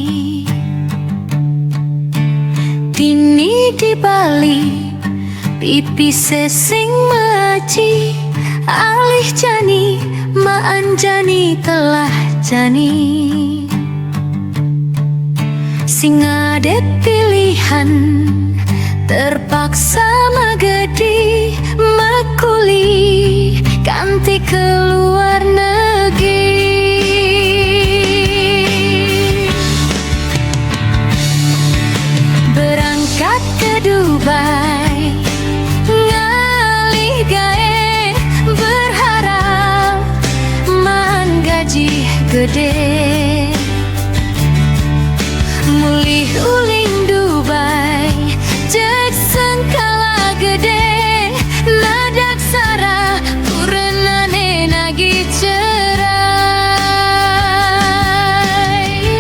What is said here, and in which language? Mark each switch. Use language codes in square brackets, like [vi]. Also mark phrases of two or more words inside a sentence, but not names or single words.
[ban] Dini di Bali pipi sesing maci, alih jani maan jani telah jani. Sing ade pilihan terpaksa magedi makuli kanti keluar negeri. [id] Berangkat ke Dubai [ban] ngalih gae, berharap man gaji gede. Mulih uling Dubai jek sengkala gede, nadak sara kurenane nagi cerai.